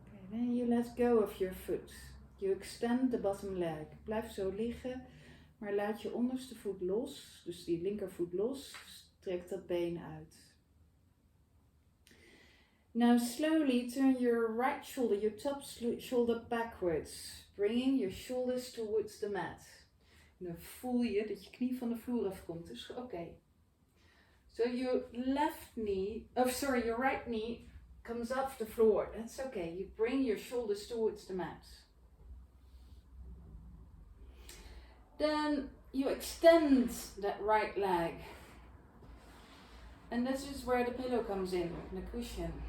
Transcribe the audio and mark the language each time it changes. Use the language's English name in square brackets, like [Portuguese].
[English] Then you let go of your foot. You extend the bottom leg. [Dutch] Blijf zo liggen, maar laat je onderste voet los. Dus die linkervoet los. Trek dat been uit. [English] Now slowly turn your right shoulder, your top shoulder backwards. Bringing your shoulders towards the mat. [Dutch] En dan voel je dat je knie van de vloer afkomt. Dus oké. [English] So your your right knee comes off the floor. That's okay. You bring your shoulders towards the mat. Then you extend that right leg. And this is where the pillow comes in, the cushion.